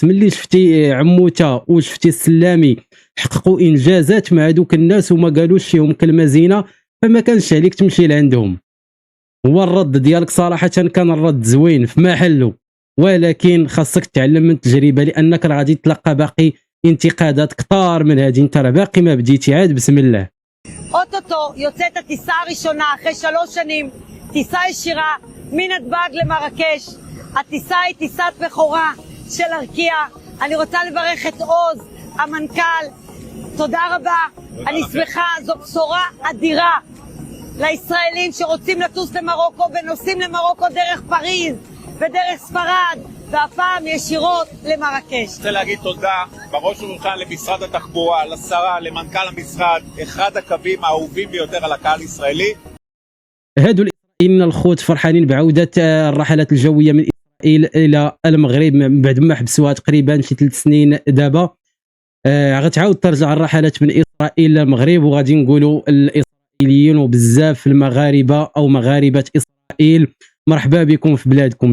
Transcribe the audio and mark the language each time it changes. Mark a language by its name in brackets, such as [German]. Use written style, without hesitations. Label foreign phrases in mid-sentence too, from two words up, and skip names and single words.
[Arabic] ملي شفتي عموته وشفتي السلامي حققوا انجازات مع هذوك الناس وما قالوش فيهم كلمه زينه، فما كانش عليك تمشي لعندهم. هو الرد ديالك صراحه كان الرد زوين في محله، ولكن خاصك تعلم من التجربه، لانك راه غادي تلقى باقي انتقادات كثار من هذه. انت راه باقي ما بديتي، عاد بسم الله. [Hebrew] אוטוטו יוצאת הטיסה הראשונה אחרי 3 שנים, טיסה ישירה מנתב"ג למרקש. הטיסה היא טיסת בכורה של ארקיע. אני רוצה לברך את עוז, המנכ"ל. תודה רבה. אני שמחה, זו בשורה אדירה לישראלים שרוצים לטוס למרוקו ונוסעים למרוקו דרך פריז ודרך ספרד, והפעם ישירות למרקש. רוצה להגיד תודה בראש ובראשונה למשרד התחבורה, לשרה, למנכ"ל המשרד, אחד הקווים האהובים ביותר על הקהל הישראלי. [Arabic] هادو الإسرائيليين الخوت فرحانين بعودة الرحلات الجوية من إسرائيل إلى المغرب بعد ما حبسوها تقريبا شي 3 سنين. دابا غتعاود ترجع الرحلات من إسرائيل للمغرب، وغادي نقولوا الإسرائيليين وبزاف المغاربة أو مغاربة إسرائيل مرحبا بكم في بلادكم.